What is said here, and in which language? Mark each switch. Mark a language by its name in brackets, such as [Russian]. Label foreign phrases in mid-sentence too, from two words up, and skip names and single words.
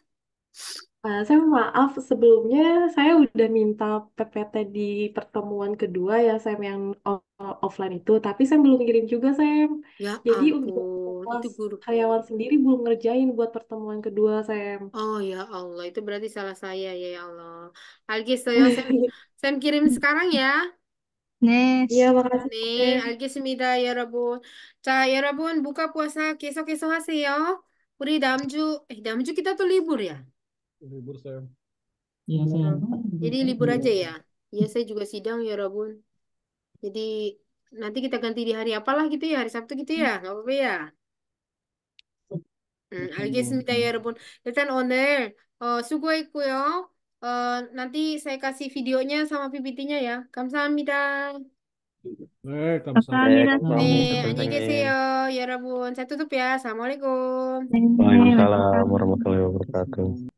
[Indonesian] Saya maaf sebelumnya saya udah minta PPT di pertemuan kedua ya Sam yang offline itu, tapi saya belum kirim juga Sam. Ya Jadi untuk ampun, itu kelas guru. karyawan sendiri belum ngerjain buat pertemuan kedua Sam. Oh ya Allah, itu berarti salah saya ya, ya Allah. Algis, saya kirim sekarang ya. Iya Nes. makasih [Korean] 네, Sam. 알겠습니다, 여러분. 자, 여러분, 무카 puasa 계속해서 하세요. 우리 다음 주 [Indonesian] kita tuh libur ya. Iya saya. Jadi libur aja ya. Iya, saya juga sidang ya, 여러분. Jadi nanti kita ganti di hari apalah gitu ya, hari Sabtu gitu ya, nggak apa-apa ya. [Korean] 알겠습니다, 여러분. 일단 오늘 수고했고요. [Indonesian] nanti saya kasih videonya sama PPT-nya ya. [Korean] 감사합니다. [Indonesian] Baik, [Korean] 감사합니다, 네, 선생님. 안녕히 선생님. 계세요, 여러분. [Indonesian] saya tutup ya. Assalamualaikum. [Korean] 네, [Arabic] Waalaikumsalam [Korean] 완성. [Arabic] warahmatullahi wabarakatuh.